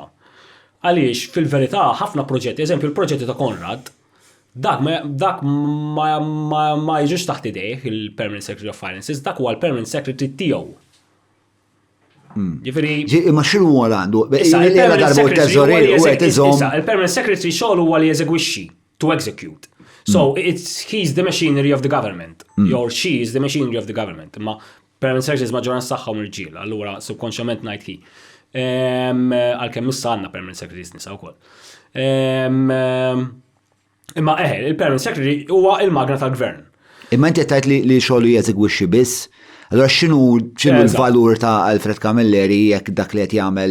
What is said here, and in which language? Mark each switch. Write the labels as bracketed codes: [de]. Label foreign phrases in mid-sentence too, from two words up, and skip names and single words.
[mt] Għaliex fil-verità ħafna proġetti, eżempju il-proġetti ta' Konrad, dak ma jiġux taħt idejh il- [en] Permanent Secretary of Finances, [mt] dak huwa l- [en] Permanent Secretary [mt] tiegħu. Ma x'inhu huwa għandu? Il- [en] Permanent Secretary [mt] xogħol huwa li jeżegwixxi, [en] to execute. So he's the machinery of the government, or she is the machinery of the government. [mt] Ma [en] Permanent Secretary [mt] maġġoranza tagħha mirġiel, allura subkonxjament ngħid hi. Għalkemm issa għandna [en] Permanent Secretaries [mt] nisa wkoll. Imma il- [en] Permanent Secretary [mt] huwa il-magna tal-gvern. Imma inti tgħid li xogħlu jeżegwixxi biss? Allora x'inhu l-valur ta' Alfred Camilleri jekk dak li qed jagħmel